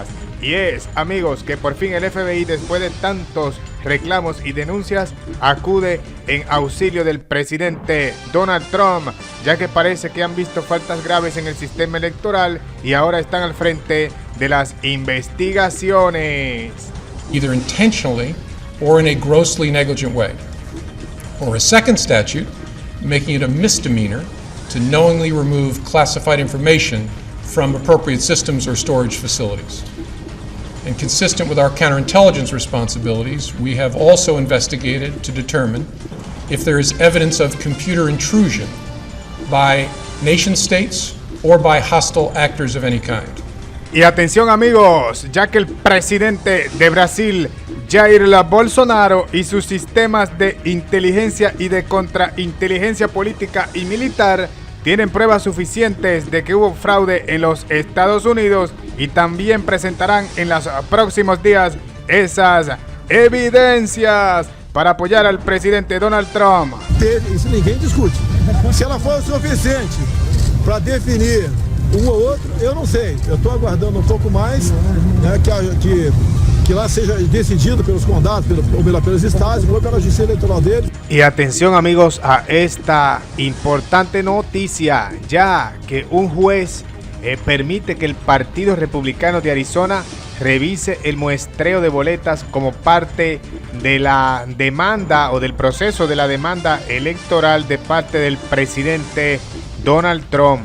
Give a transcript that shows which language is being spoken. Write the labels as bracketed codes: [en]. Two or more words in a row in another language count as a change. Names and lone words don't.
[es] Y es, amigos, que por fin el FBI, después de tantos reclamos y denuncias, acude en auxilio del presidente Donald Trump, ya que parece que han visto faltas graves en el sistema electoral y ahora están al frente de las investigaciones. [en] Either intentionally or in a grossly negligent way. Or a second statute, making it a misdemeanor to knowingly remove classified information from appropriate systems or storage facilities. And consistent with our counterintelligence responsibilities, we have also investigated to determine if there is evidence of computer intrusion by nation states or by hostile actors of any kind. [es] Y atención, amigos, ya que el presidente de Brasil, Jair Bolsonaro, y sus sistemas de inteligencia y de contrainteligencia política y militar tienen pruebas suficientes de que hubo fraude en los Estados Unidos y también presentarán en los próximos días esas evidencias para apoyar al presidente Donald Trump. [pt] Isso ninguém discute. Se ela for suficiente para definir ou outro, eu não sei. Eu estou aguardando pouco mais, né, que que lá seja decidido pelos condados, pelos estados, ou pela justiça eleitoral deles. [es] Y atención amigos a esta importante noticia, ya que un juez permite que el Partido Republicano de Arizona revise el muestreo de boletas como parte de la demanda o del proceso de la demanda electoral de parte del presidente Donald Trump.